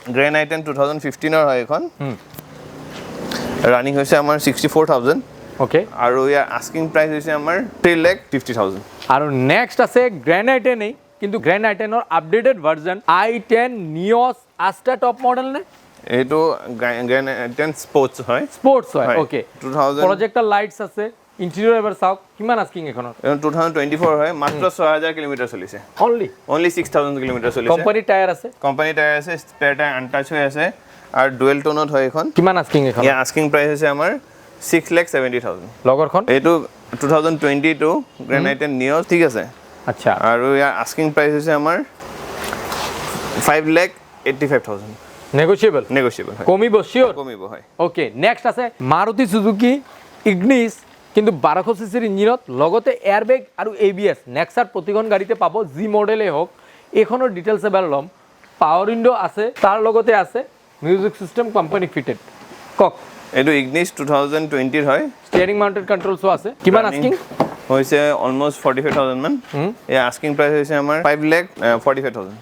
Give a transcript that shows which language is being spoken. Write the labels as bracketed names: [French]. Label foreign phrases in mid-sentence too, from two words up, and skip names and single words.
[Assamese] গ্র্যান্ড আই 10 2015 এর হয় এখন রানিং হইছে আমার 64000 ওকে আর ইয়ার [English] asking price [Assamese] হইছে আমার 3,50,000 আর নেক্সট আছে গ্র্যান্ড আই 10 এই কিন্তু গ্র্যান্ড আই 10 এর [English] updated version [Assamese] i10 নিওস আস্টা [English] top model [Assamese] নে এইটো গ্র্যান্ড আই 10 স্পোর্টস হয় স্পোর্টস হয় হয়। ওকে 2000 [English] projector lights [Assamese] আছে ইন্টেরিয়র এবার চাওক কিমান আস্কিং এখন এখন 2024 হয় মাত্র 6000 কিলোমিটার চলিছে অনলি 6000 কিলোমিটার চলিছে [English] company tyre [Assamese] আছে [English] company tyre [Assamese] আছে [English] spare tyre untouched [Assamese] হয়ে আছে আর ডুয়েল টোনত হয় এখন কিমান আস্কিং এখন ইয়ার [English] asking price [Assamese] আছে আমার 6,70,000 লগৰখন এইটো 2022 গ্র্যান্ড আই 10 নিও ঠিক আছে আচ্ছা আৰু ইয়াৰ [English] asking price [Assamese] হৈছে আমাৰ 5,85,000 নেগোশিয়েবল নেগোশিয়েবল হয় কমিব শিওর কমিব হয় [English] okay next [Assamese] আছে মারুতি সুজুকি ইগনিস কিন্তু 1200 সিসির ইঞ্জিনত লগতে এয়ারব্যাগ আৰু এবিএস নেক্সাৰ প্ৰতিখন গাড়ীতে পাব জি মডেলে হোক এখনৰ ডিটেইলছ এবাৰ লম [English] power window [Assamese] আছে তাৰ লগতে আছে [English] music system company fitted [Assamese] কক এইটো ইগনিস 2020 হয় [English] steering mounted controlsও [Assamese] আছে কিমান আস্কিং হৈছে অলমোস্ট 45,000 মান ইয়াৰ [English] asking price [Assamese] হৈছে আমাৰ 5,45,000